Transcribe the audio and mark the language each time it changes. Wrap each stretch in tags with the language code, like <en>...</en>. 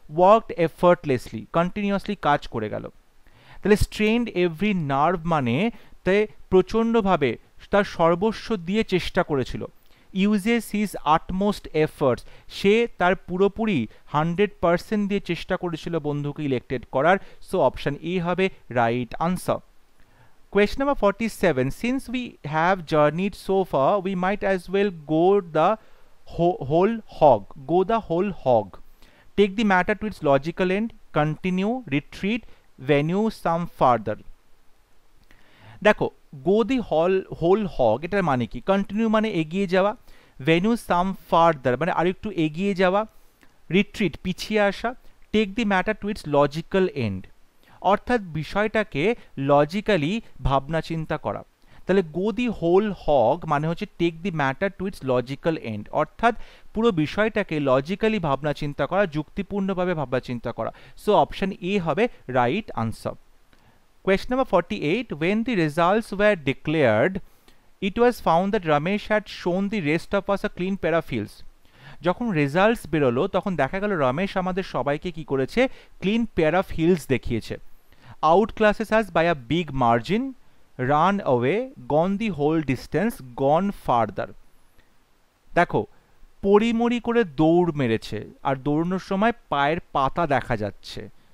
<bn>Worked এফার্টলেসলি, continuously কাজ করে গেল। তাহলে স্ট্রেন্ড এভরি নার্ভ মানে তে প্রচণ্ডভাবে তার সর্বস্ব দিয়ে চেষ্টা করেছিল। ইউজেস হিজ আটমোস্ট এফর্টস, সে তার পুরোপুরি 100% দিয়ে চেষ্টা করেছিল বন্ধুকে ইলেক্টেড করার। সো অপশন এ হবে right answer.</bn> <en>Question number 47. Since we have journeyed so far, we might as well go the whole hog. Go the whole hog. Take the matter to its logical end. Continue, retreat, venue some further.</en> <bn>দেখো, গো the whole hog এটার মানে কি? Continue মানে এগিয়ে যাওয়া, venue সাম further মানে আরেকটু এগিয়ে যাওয়া, রিট্রিট পিছিয়ে আসা,</bn> <en>take the matter to its logical end</en> <bn>অর্থাৎ বিষয়টাকে লজিক্যালি ভাবনা চিন্তা করা। তাহলে গো দি হোল হগ মানে হচ্ছে</bn> <en>take the matter to its logical end,</en> <bn>অর্থাৎ পুরো বিষয়টাকে লজিক্যালি ভাবনা চিন্তা করা, যুক্তিপূর্ণভাবে ভাবনা চিন্তা করা। সো অপশন এ হবে right answer.</bn> <en>Question number 48. When the results were declared, it was found that Ramesh had shown the rest of us a clean pair of heels.</en> <bn>যখন রেজাল্টস বেরোলো তখন দেখা গেল রমেশ আমাদের সবাইকে কি করেছে?</bn> <en>clean pair of heels</en> <bn>দেখিয়েছে।</bn> <en>Outclasses us by a big margin, run away, gone the whole distance, gone farther.</en> <bn>দেখো, পরিমরি করে দৌড় মেরেছে আর দৌড়ানোর সময় পায়ের পাতা দেখা যাচ্ছে।</bn>